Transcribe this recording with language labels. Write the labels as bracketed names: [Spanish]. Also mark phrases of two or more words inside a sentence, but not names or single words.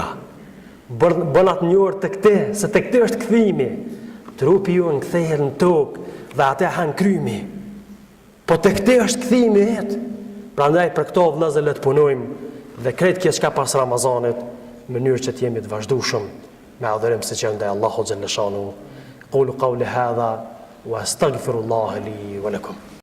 [Albanian] Bën atë njohur tek te, se tek te është kthimi. Trupi ju në kthehet në tokë dhe atë han krymi. Po tek te është kthimi jetë. Prandaj për këto vëllezër le të punojmë dhe krejt kjo çka pas Ramazanit, në mënyrë që të jemi të vazhdueshëm me adhurim siç ndaj Allahu [Arabic] جل شأنه. أقول قولي هذا وأستغفر الله لي ولكم.